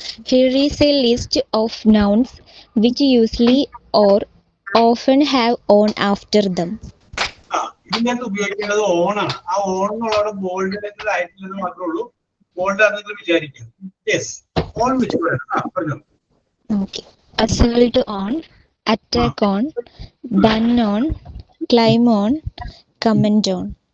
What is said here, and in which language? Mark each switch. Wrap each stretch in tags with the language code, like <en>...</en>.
<en>Here is a list of nouns which usually or often have on after them.</en> <ml>ഇതിനകത്ത് ഉപയോഗിക്കേണ്ടത് ഓണാണ്. ആ on എന്നുള്ളത് ബോൾഡ് ലെറ്റർ ആയിട്ടില്ലെന്ന് മാത്രമേ ഉള്ളൂ. ബോൾഡ് ആണെന്ന് വിചാരിക്കാം. യെസ്, ഓൺ വെച്ച് പറഞ്ഞു.</ml> <en>Okay. Assault on, attack on, done on, climb on, comment on.</en>